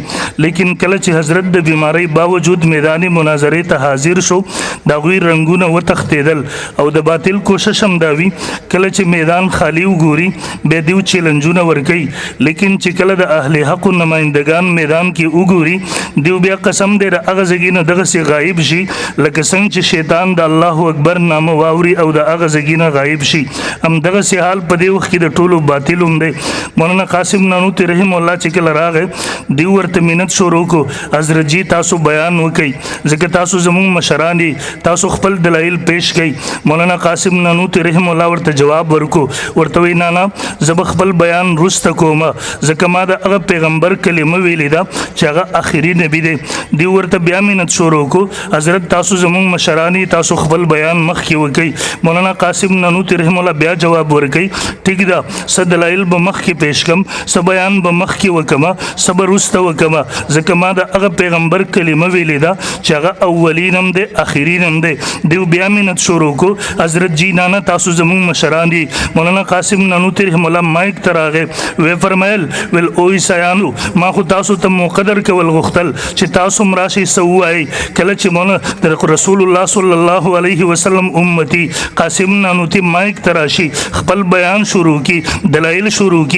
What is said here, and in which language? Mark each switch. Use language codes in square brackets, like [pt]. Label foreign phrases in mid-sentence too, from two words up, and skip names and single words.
[ps] لیکن کله چې حضرت د بیماری باوجود میدان مناظرې ته حاضر شو، د هغوی رنګونه وتښتېدل او د باطل کوشش هم دا وي کله چې میدان خالی وګوري بیا دیو چیلنجونه ورکوي، لیکن چې کله د اهل حقو نمایندگان میدان کې وګوري، دیو بیا قسم دی د هغه ځګي نه دغسې غایب شي لکه څنګه چې شیطان د [ar] الله اکبر [ps] نامه واوري او د هغه ځګي نه غایب شي. همدغسې حال په دې وخت کې د ټولو باطل هم دی. مولانا قاسم نانوتي [ar] رحم الله [ps] چې کله راغی، دیو ورته منت شروع کو، حضرت جی تاسو بیان وکئ ځکه تاسو زموږ مشران دي، تاسو خپل دلایل پیش کئ. مولانا قاسم نانوتي [ar] رحم الله [ps] ورته جواب ورکو، ورته وی نه زه خپل بیان وروسته کوم ځکه ما د هغه پیغمبر کلمه ویلې ده چې هغه آخري نبی دی. دی ورته بیا منت شروع کو، حضرت تاسو زموږ مشران دي، تاسو خپل بیان مخکې وکئ. مولانا قاسم نانوتي [ar] رحم الله [ps] بیا جواب ورکئ، ټیک ده څه دلایل به مخکې پیش کم، څه بیان به مخکې وکمه، څه به وروسته وکمه ځکه ما د هغه پیغمبر کلمه ویلې ده چې هغه اولین هم دی آخرین هم دی. دیو بیا منت شروع کو، حضرت جی نانا تاسو زموږ مشران دي. مولانا قاسم قاسم نانوتی [ar] رحم الله [ps] مایک ته راغی وی فرمایل ویل او عیسایانو ما خو تاسو ته مقدر کول غوښتل چې تاسو هم راشئ څه ووایئ کله چې مولانا [ar] رسول الله صلی الله علیه وسلم [ps] امتی قاسم نانوتی مایک ته راشي خپل بیان شروع کی دلایل شروع کی